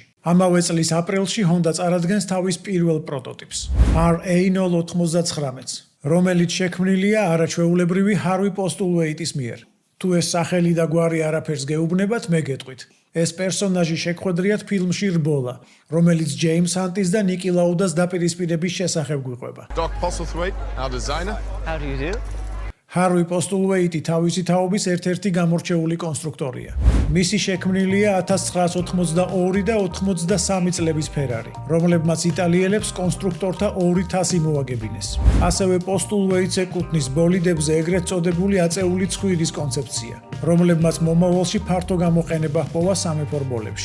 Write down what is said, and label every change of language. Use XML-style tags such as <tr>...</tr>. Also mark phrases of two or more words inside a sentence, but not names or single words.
<ka>ამავე წლის აპრილში ჰონდა წარადგენს თავის პირველ პროტოტიპს, RA099-ს, რომელიც შექმნილია არაჩვეულებრივი ჰარვი პოსტულვეიტის მიერ. თუ ეს სახელი და გვარი არაფერს გეუბნებათ, მე გეტყვით. ეს პერსონაჟი შეხვედრიათ ფილმში რბოლა, რომელიც ჯეიმს ჰანტის და ნიკი ლაუდას დაპირისპირების შესახებ გვიყვება.</ka> <en>Doc Postlethwaite, our designer. How do you do?</en> <ka>ჰარვი პოსტულვეიტი თავისი თაობის ერთ-ერთი გამორჩეული კონსტრუქტორია. მისი შექმნილია 1982 და 83 წლების ფერარი, რომლებმაც იტალიელებს კონსტრუქტორთა 2 თასი მოაგებინეს. ასევე პოსტულვეიტს ეკუთვნის ბოლიდებზე ეგრეთ წოდებული აწეული ცხვირის კონცეფცია, რომლებმაც მომავალში ფართო გამოყენება ჰპოვა სამეფო რბოლებში.</ka>